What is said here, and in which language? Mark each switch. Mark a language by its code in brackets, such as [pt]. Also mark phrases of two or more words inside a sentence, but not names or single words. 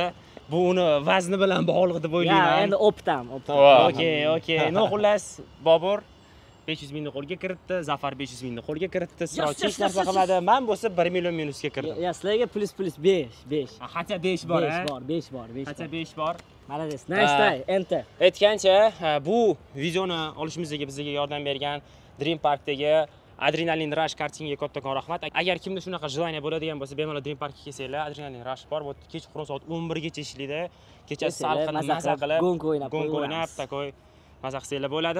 [uz] Bu uni vazni bilan bog'liq deb o'ylayman. Ya, endi optam. Okey. No, xullas, Bobur 500 mingni qo'lga kiritdi, Zafar 500 mingni qo'lga kiritdi, Siroj hech narsa qilmadi. Men bo'lsa 1 million minusga kirdim. Ya, sizlarga plus 5. Hatto 5 bor, 5 bor. Hatto 5 bor. Malades. [en] Nice try. Enter. [uz] Aytgancha, bu videoni olishimizga bizga yordam bergan Dream Parkdagi Adrenalin Rush kartingiga kattakon rahmat. Agar kimda shunaqa желание bo'ladigan bo'lsa, bemalol Dream Parkga kelsanglar, Adrenalin Rush bor. Bu kechqurun soat 11 gacha ishlaydi. Kechasi salqin maza qilib, gonka o'ynab, takoy maza qilsanglar bo'ladi.